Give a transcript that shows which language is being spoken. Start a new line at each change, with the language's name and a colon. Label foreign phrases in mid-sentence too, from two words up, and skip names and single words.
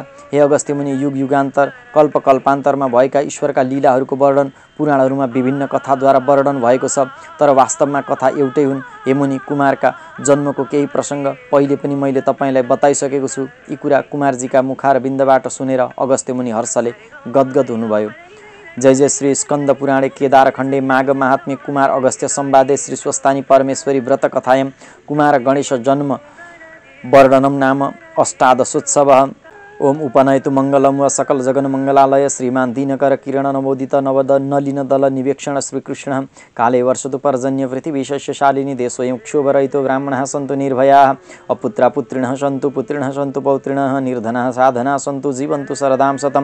Nepali: हे अगस्त्य मुनि, युगान्तर कल्पकल्पान्तरमा भएका ईश्वरका लीलाहरूको वर्णन पुराणहरूमा विभिन्न कथाद्वारा वर्णन भएको छ, तर वास्तवमा कथा एउटै हुन्। हे मुनि, कुमारका जन्मको केही प्रसङ्ग पहिले पनि मैले तपाईँलाई बताइसकेको छु। यी कुरा कुमारजीका मुखारविन्दबाट सुनेर अगस्त्य मुनि हर्षले गदगद हुनुभयो।
Sanskrit: जय जय श्री स्कन्द पुराणे केदारखण्डे माघ महात्म्य कुमार अगस्त्य संवादे श्री स्वस्तानी परमेश्वरी व्रत कथायां कुमार गणेश जन्म वर्णनम नाम अष्टादशोत्सवः। ओम उपनयतु मंगलम व सकल जगन मंगलालय श्रीमान दीनकर किरण नवोदित नवद नलिन दल निवेक्षण श्रीकृष्ण काले वर्षतु पर्जन्य पृथिवी शस्यशालिनी देशोऽयं क्षोभरहितो ब्राह्मणाः सन्तु निर्भयाः अपुत्रा पुत्रिणः सन्तु पुत्रिणः सन्तु पौत्रिणः निर्धनाः साधनाः सन्तु जीवन्तु शरदां शतं।